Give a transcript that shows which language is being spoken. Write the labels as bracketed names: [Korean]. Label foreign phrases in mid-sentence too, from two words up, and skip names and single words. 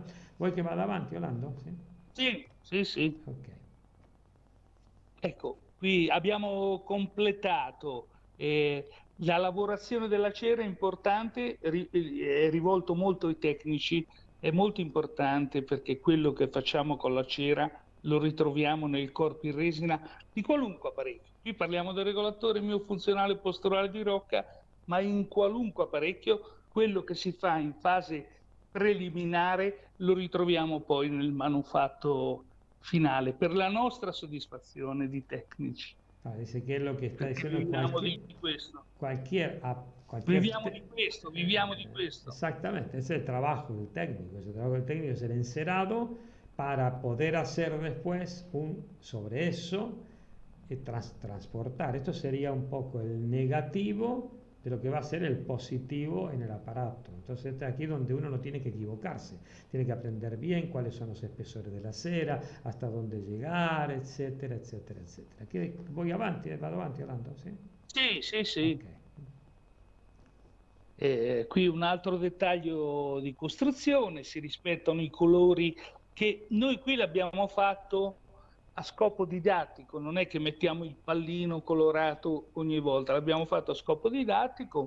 [Italian] ¿Vuoi che vada avanti, Orlando? Sì, sì, sì, sì. Ok. Ecco, qui abbiamo completato la lavorazione della cera, è importante, è rivolto molto ai tecnici, è molto importante perché quello che facciamo con la cera lo ritroviamo nel corpo in resina di qualunque apparecchio. Qui parliamo del regolatore miofunzionale posturale di Rocca, ma in qualunque apparecchio quello che si fa in fase preliminare lo ritroviamo poi nel manufatto finale per la nostra soddisfazione di tecnici. [Spanish] Dice que es lo que está [Italian] Perché [Spanish] diciendo [Italian] viviamo di questo. [Spanish] cualquier [Italian] Viviamo di questo, viviamo di questo. [Spanish] Exactamente, ese es el trabajo del técnico. Ese trabajo del técnico es el encerado para poder hacer después sobre eso transportar. Esto sería un poco el negativo de lo que va a ser el positivo en el aparato. Entonces es aquí donde uno no tiene que equivocarse, tiene que aprender bien cuáles son los espesores de la cera, hasta dónde llegar, etcétera, etcétera, etcétera. [Italian] Che voy avanti, vado avanti Orlando, sì? Sì, sì, sì. Ok. Qui un altro dettaglio di costruzione, si rispettano i colori che noi qui l'abbiamo fatto a scopo didattico, non è che mettiamo il pallino colorato ogni volta, l'abbiamo fatto a scopo didattico.